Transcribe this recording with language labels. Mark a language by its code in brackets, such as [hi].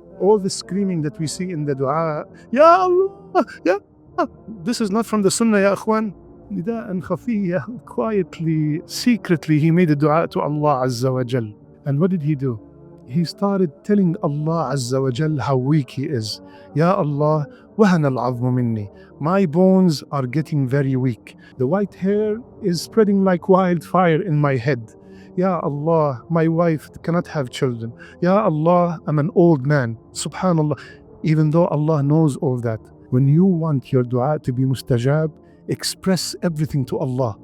[en] All the screaming that we see in the dua, Ya Allah, Ya Allah. This is not from the Sunnah, Ya Akhwan. Nida'an khafiyya, quietly, secretly, he made a dua to Allah Azza wa Jal. And what did he do? He started telling Allah Azza wa Jal how weak he is. [ar] Ya Allah, وهن العظم مني. [en] My bones are getting very weak. The white hair is spreading like wildfire in my head. Ya Allah, my wife cannot have children. Ya Allah, I'm an old man. Subhanallah. Even though Allah knows all that, when you want your dua to be mustajab, express everything to Allah.